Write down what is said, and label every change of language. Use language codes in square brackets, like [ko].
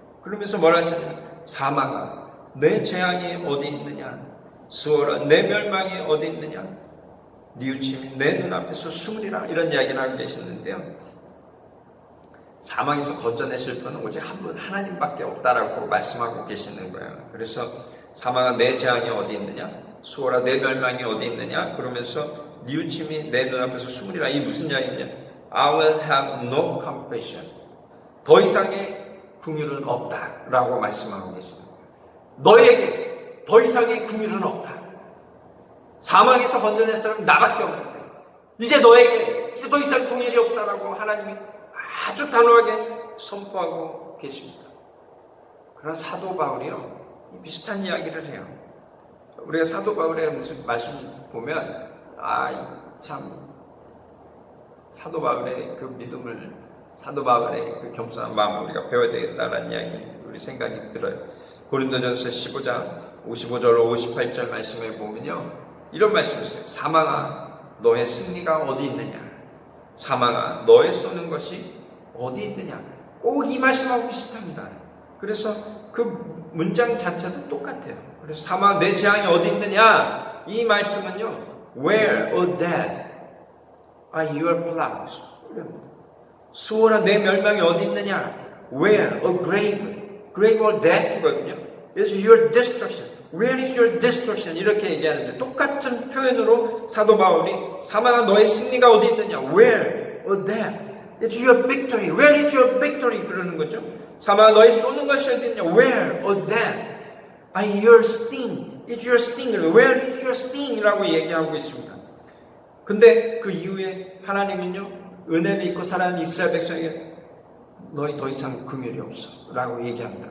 [ko] 그러면서 뭐라 하시냐면 사망아 내 재앙이 어디 있느냐, 수월아 내 멸망이 어디 있느냐, 뉘우침이 내 눈앞에서 숨으리라. 이런 이야기를 하고 계시는데요, 사망에서 건져내실 분은 오직 한 분 하나님밖에 없다라고 말씀하고 계시는 거예요. 그래서 사망아 내 재앙이 어디 있느냐, 수월아 내 멸망이 어디 있느냐, 그러면서 뉘우침이 내 눈앞에서 숨으리라. 이 무슨 이야기냐, [en] I will have no compassion. [ko] 더 이상의 긍휼은 없다라고 말씀하고 계시는 거예요. 너에게 더 이상의 긍휼은 없다. 사망에서 건져낼 사람은 나밖에 없는데 이제 너에게 이제 더 이상 긍휼이 없다라고 하나님이 아주 단호하게 선포하고 계십니다. 그러나 사도 바울이요 비슷한 이야기를 해요. 우리가 사도 바울의 무슨 말씀 보면 참 사도 바울의 그 믿음을, 사도 바울의 그 겸손한 마음을 우리가 배워야 되겠다라는 이야기, 우리 생각이 들어요. 고린도전서 15장 55절로 58절 말씀에 보면요, 이런 말씀이 있어요. 사망아, 너의 승리가 어디 있느냐? 사망아, 너의 쏘는 것이 어디 있느냐? 꼭 이 말씀하고 비슷합니다. 그래서 그 문장 자체도 똑같아요. 그래서 사망아, 내 재앙이 어디 있느냐? 이 말씀은요, [en] Where, O death, are your plows? [ko] 수호라, 내 멸망이 어디 있느냐? [en] Where, O grave, grave or death거든요. is your destruction. Where is your destruction? [ko] 이렇게 얘기하는데, 똑같은 표현으로 사도 바울이 사망아, 너의 승리가 어디 있느냐? [en] Where, O death, is your victory. Where is your victory? [ko] 그러는 거죠. 사망아, 너의 쏘는 것이 어디 있느냐? [en] Where, O death, are your sting? Is your sting? Where is your sting? [ko] 이라고 얘기하고 있습니다. 근데 그 이후에 하나님은요, 은혜를 입고 살아가는 이스라엘 백성에게 너희 더 이상 긍휼이 없어 라고 얘기합니다.